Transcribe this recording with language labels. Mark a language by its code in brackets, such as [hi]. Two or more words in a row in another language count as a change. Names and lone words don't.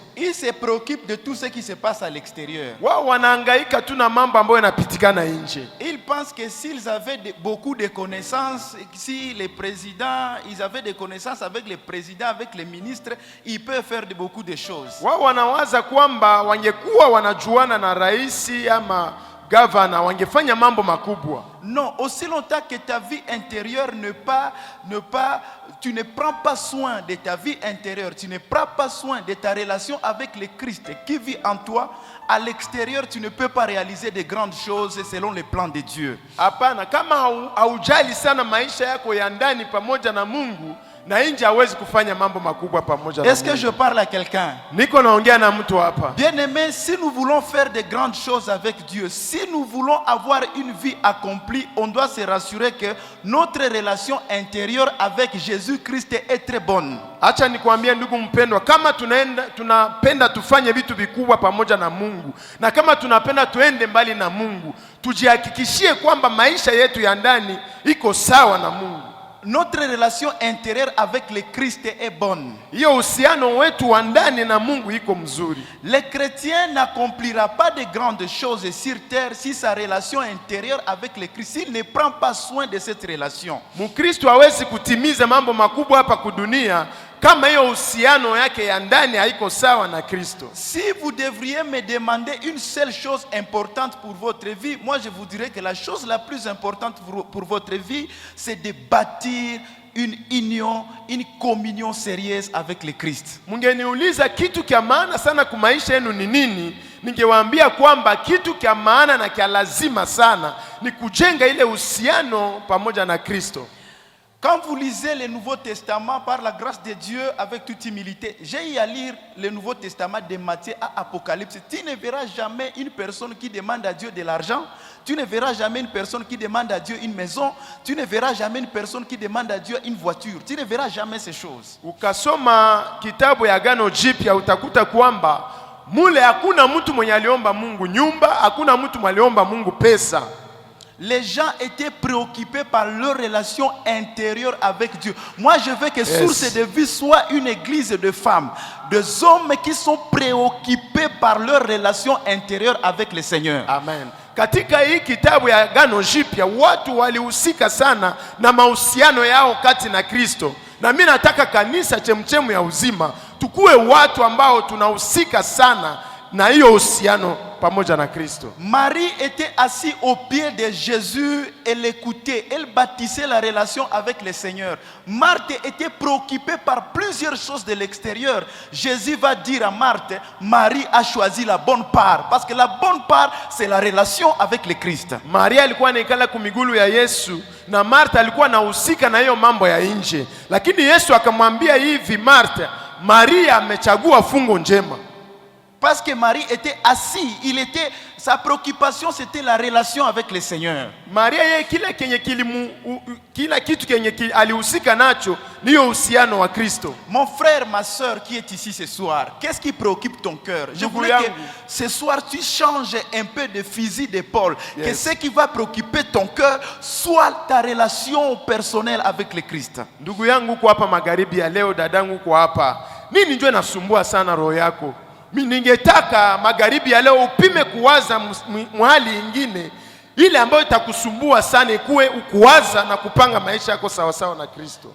[fr] Ils se préoccupent de tout ce qui se passe à l'extérieur. [sw] Wao wanahangaika tu na mambo ambayo yanapitikana nje. [fr] Ils pensent que s'ils avaient beaucoup de connaissances, si les présidents, ils avaient des connaissances avec les présidents, avec les ministres, ils peuvent faire beaucoup de choses. [sw] Wao wanawaza kwamba wangekuwa wanajuana na raisi ama gavana wangefanya mambo makubwa. [fr] Non, aussi longtemps que ta vie intérieure tu ne prends pas soin de ta vie intérieure, tu ne prends pas soin de ta relation avec le Christ qui vit en toi, à l'extérieur tu ne peux pas réaliser de grandes choses selon les plans de Dieu. [sw] Hapana, kama haujali sana maisha yako ya ndani pamoja na Mungu, na nje hawezi kufanya mambo makubwa pamoja na Mungu. [fr] Est-ce que je parle à quelqu'un? [sw] Niko naongea na mtu hapa. [fr] Bien-aimés, si nous voulons faire de grandes choses avec Dieu, si nous voulons avoir une vie accomplie, on doit se rassurer que notre relation intérieure avec Jésus-Christ est très bonne. [sw] Acha nikwambie ndugu mpendwa, kama tunapenda tufanye vitu vikubwa pamoja na Mungu, na kama tunapenda tuende mbali na Mungu, tujihakikishie kwamba maisha yetu ya ndani iko sawa na Mungu. [fr] Notre relation intérieure avec le Christ est bonne. [sw] Hiyo uhusiano wetu wa ndani na Mungu iko mzuri. [fr] Le chrétien n'accomplira pas de grandes choses sur terre si sa relation intérieure avec le Christ, s'il ne prend pas soin de cette relation. [sw] Mkristo hawezi kutimiza mambo makubwa hapa kudunia kama hiyo uhusiano yake ya ndani haiko sawa na Kristo. [fr] Si vous devriez me demander une seule chose importante pour votre vie, moi je vous dirais que la chose la plus importante pour votre vie, c'est de bâtir une union, une communion sérieuse avec le Christ. [sw] Mungeniuliza kitu kia maana sana kwa maisha yenu ni nini, ningewaambia kwamba kitu kia maana na kia lazima sana ni kujenga ile uhusiano pamoja na Kristo. [fr] Quand vous lisez le Nouveau Testament par la grâce de Dieu avec toute humilité, j'ai eu à lire le Nouveau Testament de Matthieu à Apocalypse. Tu ne verras jamais une personne qui demande à Dieu de l'argent. Tu ne verras jamais une personne qui demande à Dieu une maison. Tu ne verras jamais une personne qui demande à Dieu une voiture. Tu ne verras jamais ces choses. [sw] Ukasoma kitabu ya Agano Jipya utakuta kwamba mule hakuna mtu mwenye aliomba Mungu nyumba, hakuna mtu mwenye aliomba Mungu pesa. [fr] Les gens étaient préoccupés par leur relation intérieure avec Dieu. Moi, je veux que source de vie soit une église de femmes, des hommes qui sont préoccupés par leur relation intérieure avec le Seigneur. Amen. [sw] Katika hii kitabu ya Agano Jipya watu walihusika sana na mahusiano yao kati na Kristo. Na mimi nataka kanisa chemchemu ya uzima tukue watu ambao tunahusika sana na hiyo uhusiano pamoja na Kristo. [fr] Marie était assise au pied de Jésus et l'écoutait. Elle bâtissait la relation avec le Seigneur. Marthe était préoccupée par plusieurs choses de l'extérieur. Jésus va dire à Marthe, Marie a choisi la bonne part. Parce que la bonne part, c'est la relation avec le Christ. [sw] Maria alikuwa anaikala kumigulu ya Yesu na Martha alikuwa anahusika na hiyo mambo ya nje. Lakini Yesu akamwambia hivi Martha, Maria amechagua fungo njema. [fr] Parce que Marie était assise, sa préoccupation c'était la relation avec le Seigneur. [sw] Maria yeye kila kitu kenye alihusika nacho ni uhusiano wa Kristo. [fr] Mon frère, ma soeur qui est ici ce soir, qu'est-ce qui préoccupe ton cœur? Je voulais que ce soir tu changes un peu de fusil d'épaule. Yes. Que ce qui va préoccuper ton cœur soit ta relation personnelle avec le Christ. [sw] Ndugu yangu uko hapa magharibi ya leo, dadangu uko hapa. Nini ndio nasumbua sana roho yako? Mimi ningetaka magharibi ya leo upime kuwaza mahali ingine ile ambayo itakusumbua sana ikuwe ukuwaza na kupanga maisha yako sawa sawa na Kristo.